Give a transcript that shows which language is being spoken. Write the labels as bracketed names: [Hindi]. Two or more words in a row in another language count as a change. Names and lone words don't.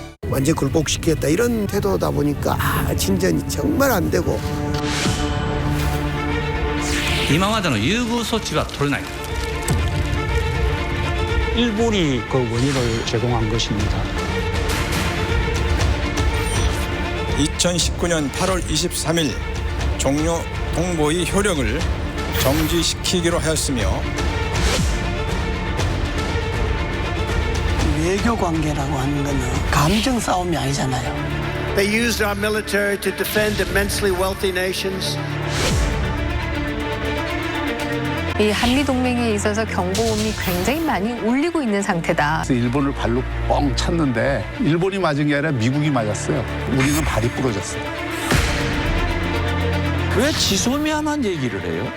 [Korean] 완전 굴복시키겠다 이런 태도다 보니까 진전이 정말 안 되고 [Japanese] 今までの優遇措置は取れない。 [Korean] 일본이 그 원인을 제공한 것입니다. 2019년 8월 23일 종료 동보의 효력을 정지시키기로 하였으며 외교 관계라고 하는 거는 감정 싸움이 아니잖아요. [English] They used our military to defend immensely wealthy nations. [Korean] 이 한미 동맹에 있어서 경고음이 굉장히 많이 울리고 있는 상태다. 일본을 발로 뻥 찼는데 일본이 맞은 게 아니라 미국이 맞았어요. 우리는 발이 부러졌어요. 왜 지소미아만 얘기를 해요?